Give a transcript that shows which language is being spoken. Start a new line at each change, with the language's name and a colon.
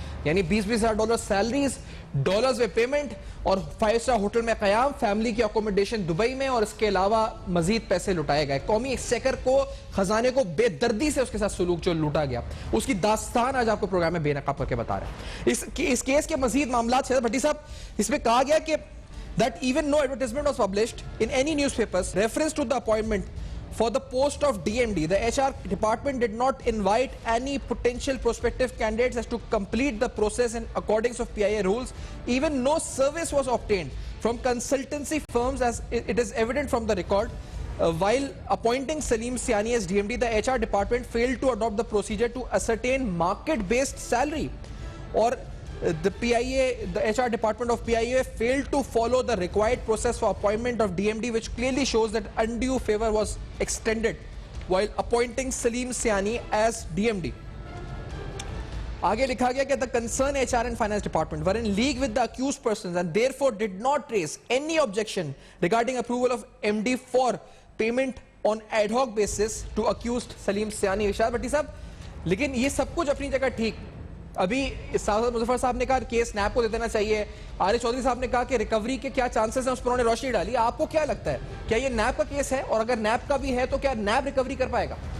Urdu: یعنی $20,000 salaries, dollars میں payment اور 5 اسٹار ہوٹل میں قیام, فیملی کی اکوموڈیشن دبئی میں, اور اس کے علاوہ مزید پیسے لٹائے گئے. قومی ایکسچیکر کو, خزانے کو بے دردی سے اس کے ساتھ سلوک جو لوٹا گیا, اس کی داستان آج آپ کو پروگرام میں بے نقاب کر کے بتا رہے ہیں. اس کیس کے مزید معاملات شہزاد بھٹی صاحب, اس میں کہا گیا کہ
English: that even no advertisement was published in any newspapers reference to the appointment for the post of DMD. The HR department did not invite any potential prospective candidates as to complete the process in accordance of PIA rules. Even no service was obtained from consultancy firms as it is evident from the record. While appointing Salim Siani as DMD, the HR department failed to adopt the procedure to ascertain market-based salary. Or the HR department of PIA failed to follow the required process for appointment of DMD, which clearly shows that undue favor was extended while appointing Salim Siani as DMD.
Urdu: آگے لکھا گیا کہ
English: the concerned HR and finance department were in league with the accused persons and therefore did not raise any objection regarding approval of MD for payment on ad hoc basis to accused Salim Siani.
Urdu: ارشاد بھٹی صاحب, لیکن یہ سب کچھ اپنی جگہ ٹھیک. ابھی مظفر صاحب نے کہا کیس نیب کو دے دینا چاہیے, عارف چودھری صاحب نے کہا کہ ریکوری کے کیا چانسز ہیں اس پر انہوں نے روشنی ڈالی. آپ کو کیا لگتا ہے, کیا یہ نیب کا کیس ہے, اور اگر نیب کا بھی ہے تو کیا نیب ریکوری کر پائے گا؟